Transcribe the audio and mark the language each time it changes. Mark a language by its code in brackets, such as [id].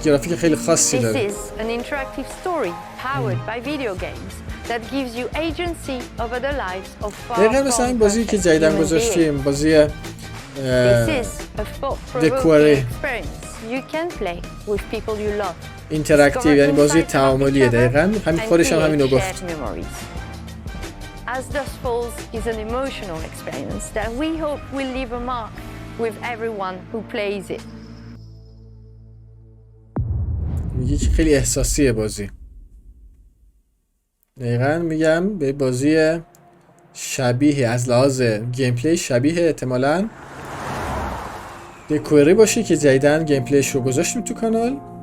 [en] is an interactive story powered by video games that gives you agency over the lives of far from perfect human beings. This is a thought-provoking experience you can play with people you love. [fa] اینتراکتیو یعنی بازی تعاملیه. دقیقاً همین خودش هم همینو گفت. [en] As Dusk Falls is an emotional experience that we hope will leave a mark with everyone who plays it. [fa] میگه که خیلی احساسیه بازی. دقیقا میگم به بازی شبیه از لحاظ گیم پلی شبیه احتمالاً دکوری باشه که جدیدن گیم پلیش رو گذاشتیم تو کانال.